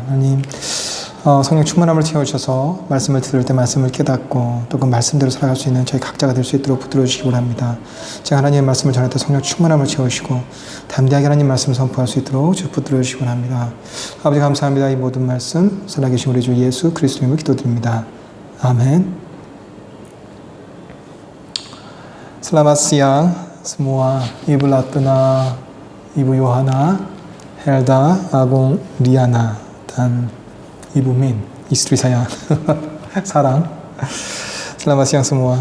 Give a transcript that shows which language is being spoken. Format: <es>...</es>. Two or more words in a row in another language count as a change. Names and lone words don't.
<ko>하나님, 성령 충만함을 채워주셔서 말씀을 들을 때 말씀을 깨닫고 또 그 말씀대로 살아갈 수 있는 저희 각자가 될 수 있도록 붙들어 주시기 원합니다. 제가 하나님의 말씀을 전할 때 성령 충만함을 채우시고 담대하게 하나님 말씀을 선포할 수 있도록 주 붙들어 주시기 원합니다. 아버지 감사합니다. 이 모든 말씀 살아계신 우리 주 예수 그리스도 이름으로 기도드립니다. 아멘.</ko> <id>Selamat siang semua, Ibu Latna, Ibu Yohana, Helda, Agung, Diana, dan Ibu Min, istri saya. Sarang. Selamat siang semua.</id>